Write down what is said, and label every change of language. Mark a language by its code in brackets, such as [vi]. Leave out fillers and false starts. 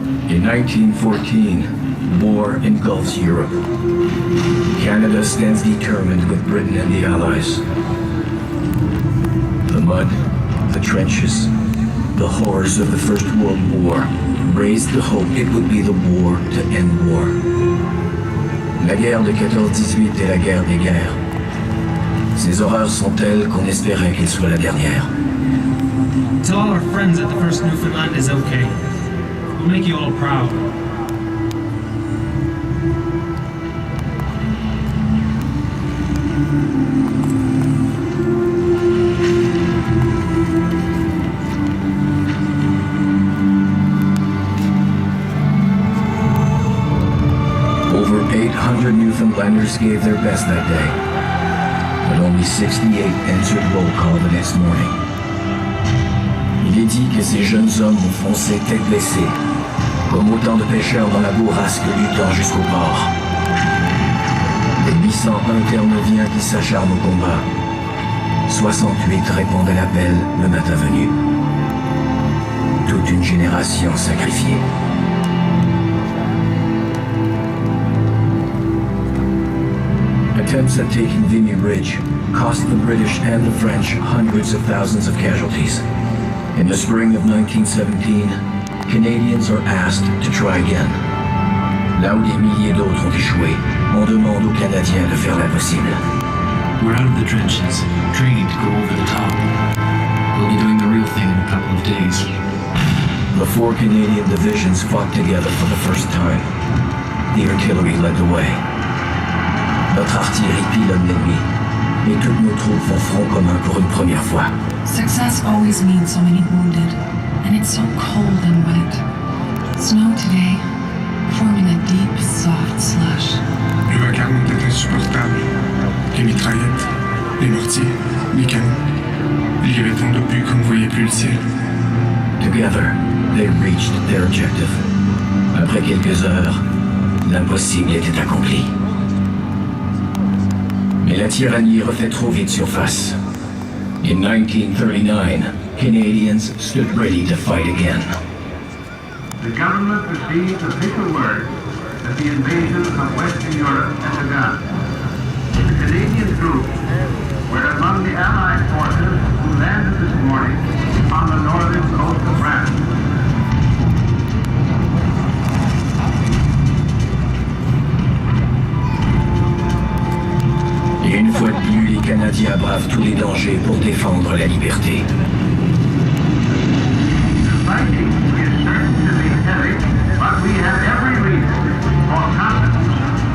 [en] In 1914, war engulfs Europe. Canada stands determined with Britain and the Allies. The mud, the trenches, the horrors of the First World War raised the hope it would be the war to end war. [fr] La guerre de 14-18 est la guerre des guerres. Ces horreurs sont telles qu'on espérait qu'elle soit la dernière. [en] Tell all our friends that the first Newfoundland is okay. We'll make you all proud. Over 800 Newfoundlanders gave their best that day, but only 68 answered roll call the next morning. [fr] Il est dit que ces jeunes hommes ont foncé tête baissée, comme autant de pêcheurs dans la bourrasque luttant jusqu'au port. Les 801 Terre-Neuviens qui s'acharnent au combat. 68 répondent à l'appel le matin venu. Toute une génération sacrifiée. [en] Attempts at taking Vimy Ridge cost the British and the French hundreds of thousands of casualties. In the spring of 1917, Canadians are asked to try again. [fr] Là où des milliers d'autres ont échoué, on demande aux Canadiens de faire l'impossible. [en] We're out of the trenches, training to go over the top. We'll be doing the real thing in a couple of days. The 4 Canadian divisions fought together for the first time. The artillery led the way. [fr] Notre artillerie pilonne l'ennemi, et toutes nos troupes font front commun pour une première fois. [en] Success always means so many wounded, and it's so cold and wet. Snow today, forming a deep, soft slush. [fr] Le vacarme est insupportable. Les mitraillettes, les mortiers, les canons. Il y avait tant d'obus qu'on ne voyait plus le ciel. [en] Together, they reached their objective. [fr] Après quelques heures, l'impossible était accompli. Mais la tyrannie refait trop vite surface. [en] In 1939, Canadians stood ready to fight again. The government received official word that the invasion of Western Europe had begun. The Canadian troops were among the Allied forces who landed this morning on the northern coast of France. [fr] Et une fois de plus, les Canadiens bravent tous les dangers pour défendre la liberté. [en] The fighting is certain to be heavy, but we have every reason for confidence.